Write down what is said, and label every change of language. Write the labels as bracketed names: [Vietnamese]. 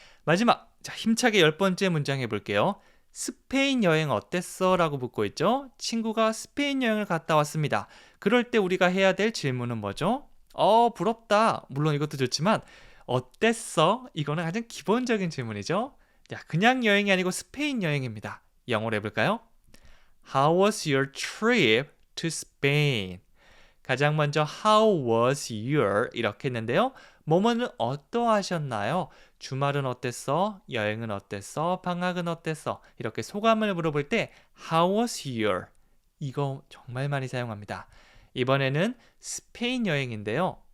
[Korean] 마지막, 자, 힘차게 10번째 문장 해볼게요. 스페인 여행 어땠어? 라고 묻고 있죠. 친구가 스페인 여행을 갔다 왔습니다. 그럴 때 우리가 해야 될 질문은 뭐죠? 부럽다. 물론 이것도 좋지만 어땠어? 이거는 가장 기본적인 질문이죠. 자, 그냥 여행이 아니고 스페인 여행입니다. 영어로 해볼까요? [English] How was your trip to Spain? [Korean] 가장 먼저 [English] How was your [Korean] 이렇게 했는데요. 뭐뭐는 어떠하셨나요? 주말은 어땠어? 여행은 어땠어? 방학은 어땠어? 이렇게 소감을 물어볼 때 [English] How was your? [Korean] 이거 정말 많이 사용합니다. 이번에는 스페인 여행인데요.